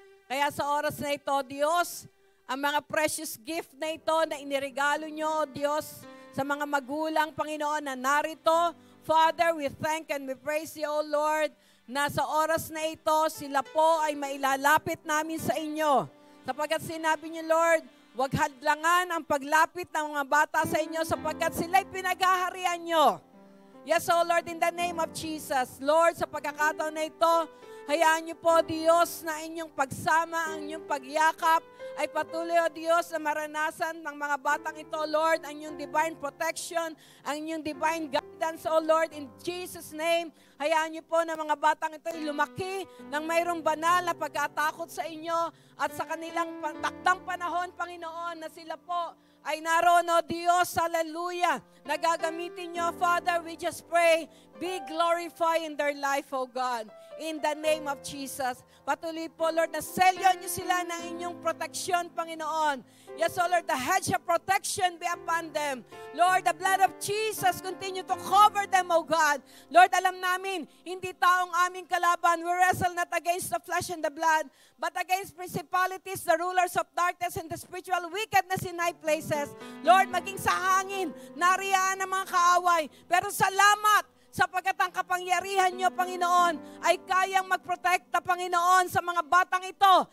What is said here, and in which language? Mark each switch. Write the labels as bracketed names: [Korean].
[Filipino] Kaya sa oras na ito, Diyos, ang mga precious gift na ito na iniregalo nyo, Diyos, sa mga magulang, Panginoon, na narito, Father, [English] we thank and we praise you, [Filipino] O Lord, na sa oras na ito, sila po ay mailalapit namin sa inyo. Sapagkat sinabi niyo, Lord, huwag hadlangan ang paglapit ng mga bata sa inyo sapagkat sila'y pinaghaharian nyo. [English] Yes, O Lord, in the name of Jesus. [Filipino] Lord, sa pagkakataon na ito, hayaan niyo po, Diyos, na inyong pagsama, ang inyong pagyakap, ay patuloy, O Diyos, na maranasan ng mga batang ito, Lord, ang inyong divine protection, ang inyong divine guidance, O Lord, [English] in Jesus' name. [Filipino] Hayaan niyo po na mga batang ito ay lumaki ng mayroong banal na pagkatakot sa inyo at sa kanilang takdang panahon, Panginoon, na sila po ay naroon, O Diyos, hallelujah, na gagamitin nyo, Father, [English] we just pray, be glorified in their life, O God, in the name of Jesus. [Filipino] Patuloy po, Lord, na selyo nyo sila ng inyong proteksyon, Panginoon. [English] Yes, O Lord, the hedge of protection be upon them. Lord, the blood of Jesus continue to cover them, O God. Lord, [Filipino] alam namin, hindi taong aming kalaban. [English] We wrestle not against the flesh and the blood, but against principalities, the rulers of darkness, and the spiritual wickedness in high places. [Filipino] Lord, maging sa hangin, nariyaan ang mga kaaway. Pero salamat, sapagkat ang kapangyarihan nyo, Panginoon, ay kayang magprotekta, Panginoon, sa mga batang ito.